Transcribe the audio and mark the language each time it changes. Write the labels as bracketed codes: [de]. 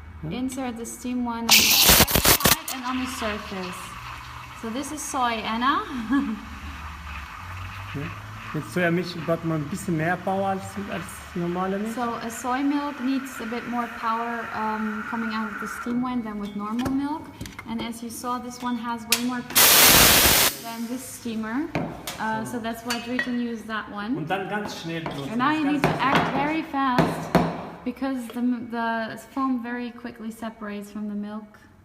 [en] Insert the steam one on the side and on the surface. So this is soy, Anna. [de] Mit Sojamilch braucht man ein bisschen mehr Power als normale Milch. [en] So a soy milk needs a bit more power coming out of the steam one than with normal milk. And as you saw, this one has way more power than this steamer. So that's why Dritan used that one. [de] Und dann ganz schnell. [en] And now you need to act very fast because the foam very quickly separates from the milk.